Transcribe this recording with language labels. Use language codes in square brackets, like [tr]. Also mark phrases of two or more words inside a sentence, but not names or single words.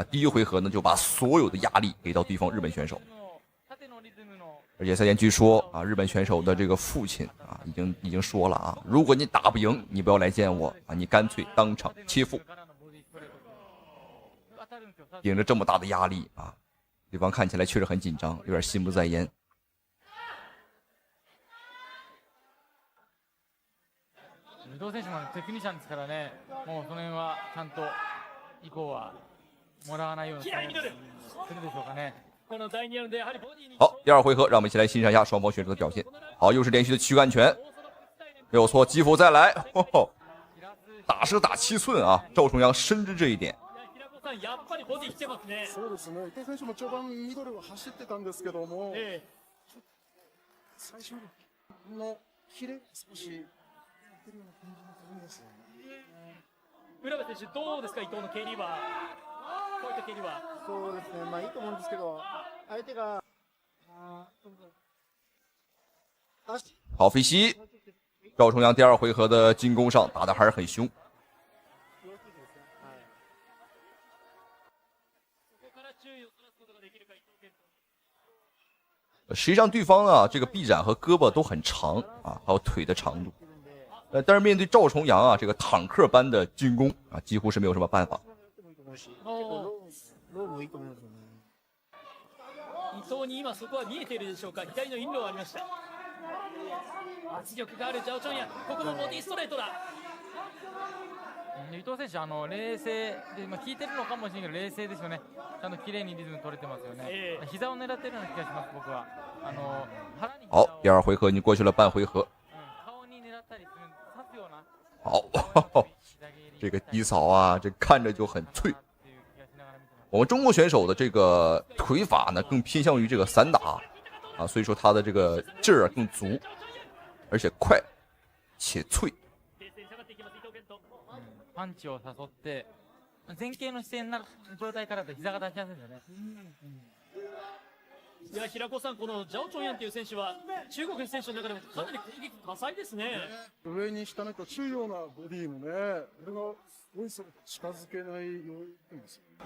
[zh] 第一回合呢就把所有的壓力給到對方日本選手，而且赛前據說啊，日本選手的這個父親啊已經說了啊，如果你打不贏，你不要來見我啊，你乾脆當場切腹。頂着這麼大的壓力啊，對方看起來確實很緊張，有點心不在焉。 [ja] 伊藤選手もテクニシャンですからね、もうその辺はちゃんと以降はもらわないようにするでしょうかね。 [zh] 好，第二回合，让我們一起來欣賞一下雙方選手的表現。好，又是連續的軀幹拳，沒有錯，擊負再來，打是打7寸啊，趙重陽深知這一點。 [ja] そうですね。伊藤選手も序盤ミドルを走ってたんですけども、最初のキレ少し浦部選手どうですか、伊藤の蹴りは、こういった蹴りは。そうですね。まあいいと思うんですけど、相手が [zh] 好飛膝，趙重陽第二回合的進攻上打得還是很兇。實際上對方啊，這個臂展和胳膊都很長啊，還有腿的長度。但是面對趙重陽啊，這個坦克般的進攻啊，幾乎是沒有什麼辦法。 [ja] 伊藤に今そこは見えているでしょうか。左のインローありました。圧力がある趙重陽、ここもボディストレートだ。伊藤選手冷静で、効いてるのかもしれないけど冷静ですよね。ちゃんと綺麗にリズム取れてますよね。膝を狙ってるような気がします僕は。 [zh] 好，第二回合已經過去了半回合。好，這個低掃啊，這看着就很脆。我們中國選手的這個腿法呢，更偏向於這個散打啊，所以說他的這個勁兒更足，而且快且脆。 [ja] パンチを誘って前傾の姿勢になる状態からだと膝が出しやすいですよね。いや平子さん、このジャオチョンヤンという選手は中国の選手の中でもかなり攻撃多彩ですね。上に下にと中ようなボディもね、これがすごい近づけない要因ですよね。